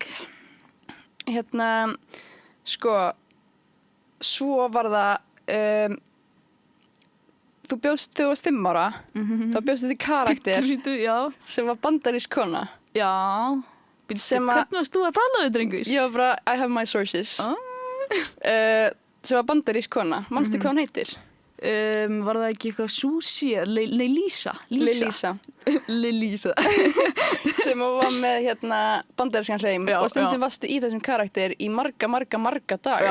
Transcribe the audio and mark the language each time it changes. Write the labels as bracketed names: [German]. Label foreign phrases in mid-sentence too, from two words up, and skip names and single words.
[Icelandic] Hérna, sko, svo var það, þú varst 5 ára, þá bjóstu þið karakter sem var bandarísk kona. Já, hvernig varst þú að tala við, drengur? Ég var bara, [English] I have my sources. [Icelandic] Sem var bandarísk kona, manstu hvað hún heitir? Var það ekki eitthvað Susi, Lisa? Lisa. Sem var með hérna bandarískan hreim og stundum varstu í þessum karakter í marga daga.